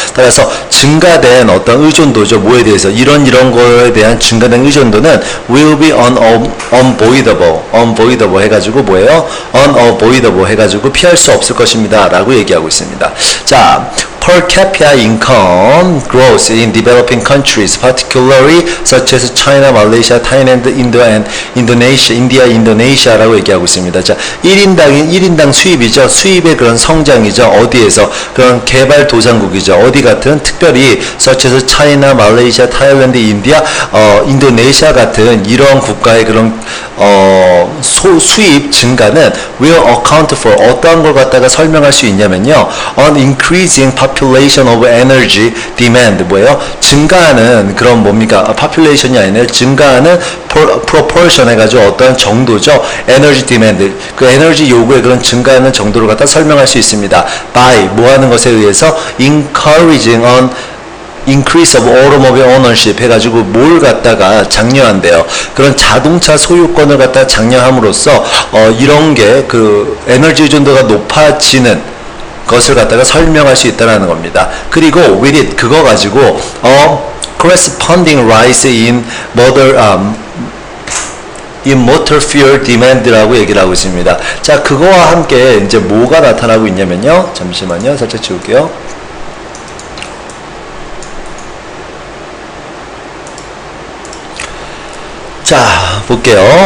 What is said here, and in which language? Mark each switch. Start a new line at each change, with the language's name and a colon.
Korean: 따라서 증가된 어떤 의존도죠. 뭐에 대해서? 이런 거에 대한 증가된 의존도는
English: will be unavoidable
Korean: 해가지고 뭐예요? unavoidable 해가지고 피할 수 없을 것입니다. 라고 얘기하고 있습니다.
English: 자, per capita income growth in developing countries, particularly such as China, Malaysia, Thailand, India, Indonesia라고
Korean: 얘기하고 있습니다. 자, 1인당 수입이죠. 수입의 그런 성장이죠. 어디에서? 그런 개발도상국이죠. 어디 같은? 특별히
English: such as China, Malaysia, Thailand, India,
Korean: 인도네시아 같은 이런 국가의 그런 수입 증가는
English: will account for,
Korean: 어떠한 걸 갖다가 설명할 수 있냐면요,
English: on increasing population of energy demand,
Korean: 뭐예요? 증가하는 그런 population이 아니라 증가하는 proportion 해가지고 어떠한 정도죠. energy demand, 그 에너지 요구의 그런 증가하는 정도를 갖다 설명할 수 있습니다. by, 뭐 하는 것에 의해서?
English: encouraging on increase of automobile ownership
Korean: 해가지고 뭘 갖다가 장려한대요. 그런 자동차 소유권을 갖다가 장려함으로써 이런 게 그 에너지 의존도가 높아지는 것을 갖다가 설명할 수 있다는 겁니다. 그리고
English: with it,
Korean: 그거 가지고
English: corresponding rise in motor fuel demand라고
Korean: 얘기를 하고 있습니다. 자, 그거와 함께 이제 뭐가 나타나고 있냐면요, 잠시만요, 살짝 지울게요. 자, 볼게요.